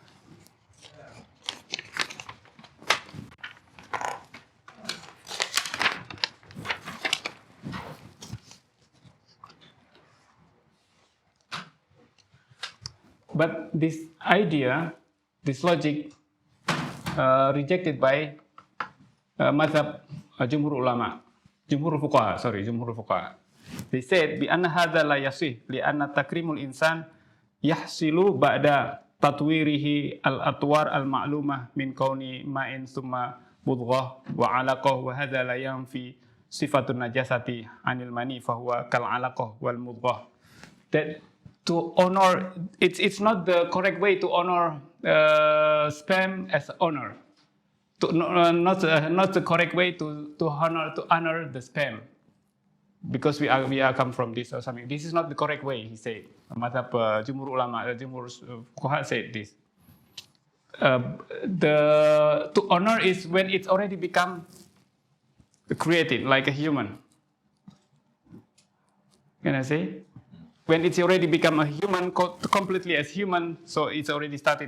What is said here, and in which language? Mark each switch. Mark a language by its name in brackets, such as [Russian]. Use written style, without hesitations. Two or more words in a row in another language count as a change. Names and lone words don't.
[English] But this idea, this logic, rejected by [Arabic] مذهب جمهور العلماء، جمهور الفقهاء. [English] They said, [Arabic] بأن هذا لا يصح، لأن تكريم الإنسان يحصل بعد تطويره الأطوار المعلومة من كون ماء ثم مضغة وعلقة، وهذا لا ينفي صفة النجاسة عن المني فهو كالعلقة والمضغة. [English] That to honor, it's not the correct way to honor sperm as honor. Not the correct way to honor the sperm, because we are come from this or something. This is not the correct way, he said. [Arabic] مذهب جمهور العلماء، جمهور الفقهاء [English] said this. To honor is when it's already become created like a human. Can I say? When it's already become a human, completely as human, so it's already started.